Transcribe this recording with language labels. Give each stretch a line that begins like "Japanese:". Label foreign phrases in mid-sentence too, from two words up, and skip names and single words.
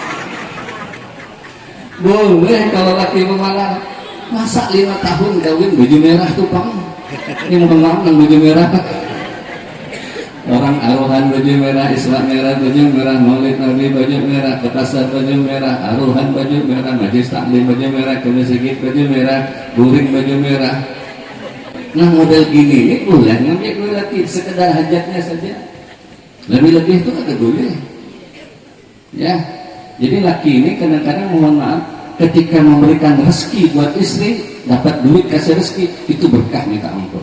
Indonesian: Boleh kalau laki pemalas. Masa 5 tahun kawin baju merah tuh Pang? Ini mohon maaf nang baju merah. Orang aruhan baju merah, Islam merah, baju merah, Maulid Nabi baju merah, ke pasar baju merah, aruhan baju merah, majlis taklim baju merah, ke masjid baju merah, buring baju merah. Nah model gini ini boleh ngambil duit laki, sekedar hajatnya saja. Lebih-lebih itu kata boleh. Ya, jadi laki ini kadang-kadang mohon maaf, ketika memberikan rezeki buat istri, dapat duit kasih rezeki, itu berkah minta ampun.